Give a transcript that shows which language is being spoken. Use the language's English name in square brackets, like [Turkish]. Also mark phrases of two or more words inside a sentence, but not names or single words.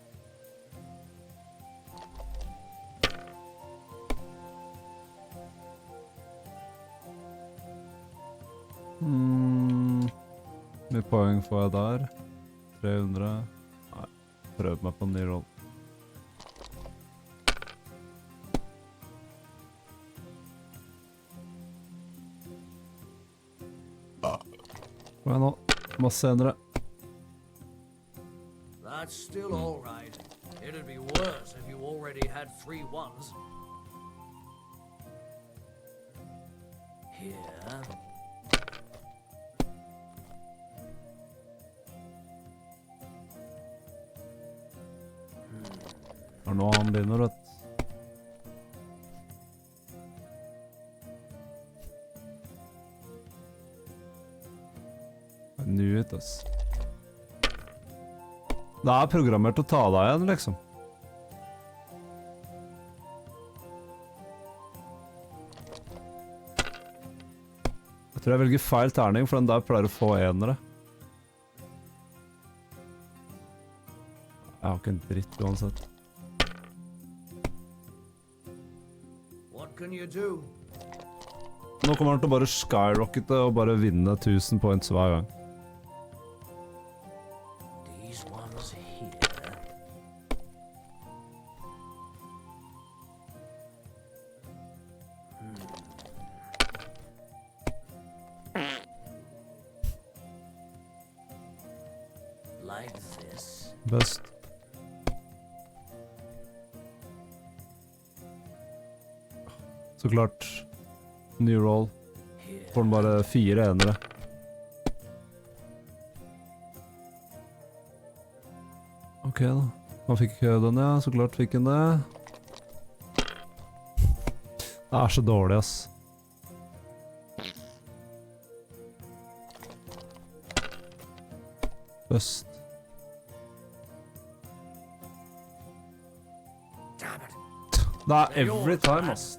[Norwegian] Hvor mye poeng får jeg der? 300. Nei, prøv meg på en ny roll. Hva er nå? Masse senere. [English] That's still all right. It'd be worse if you already had 3 ones. Here. [Norwegian] Og nå han begynner, vet. [English] I knew it, [Norwegian] ass. Det er programmert å ta deg igjen, liksom. Jeg tror jeg velger feil terning, for den der pleier å få enere. Jeg har ikke en dritt uansett. [English] What can you do? [Norwegian] Nå kommer han til å bare skyrockete og bare vinne 1000 points hver gang. [English] These ones here. Like this. Best. [Norwegian] Så klart. [English] New roll. [Norwegian] Får den bare 4 enere. Ok da. Han fikk den, ja. Så klart fikk han det. Det så dårlig, ass. Øst. [English] Det every time, [Norwegian] ass.